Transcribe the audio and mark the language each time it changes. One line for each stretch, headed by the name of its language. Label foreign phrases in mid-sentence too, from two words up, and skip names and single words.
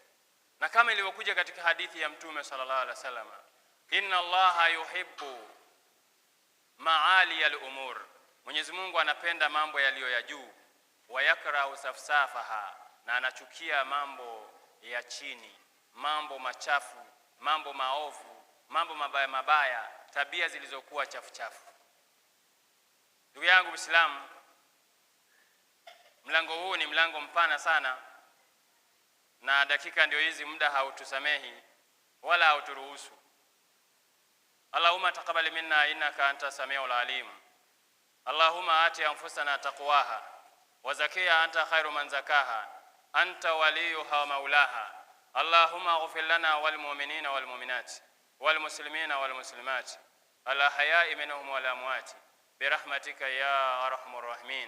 Swahili: Na kama ilivyokuja katika hadithi ya Mtume
Arabic: صلى الله عليه وسلم, إن الله يحب معالي الأمور,
Swahili: Mwenyezi Mungu anapenda mambo yaliyo ya juu,
Arabic: ويكره سفسافها,
Swahili: na anachukia mambo ya chini, mambo machafu, mambo maovu, mambo mabaya mabaya, tabia zilizokuwa chafu chafu. Ndugu yangu Muislamu, mlango huu ni mlango mpana sana, na dakika ndio hizi, muda hautusamehi wala hauturuhusu.
Arabic: اللهم تقبل منا إنك أنت السميع العليم. اللهم آت أنفسنا تقواها وزكها أنت خير من زكاها أنت وليها ومولاها. اللهم اغفر لنا وللمؤمنين والمؤمنات والمسلمين والمسلمات الأحياء منهم والأموات برحمتك يا أرحم الراحمين.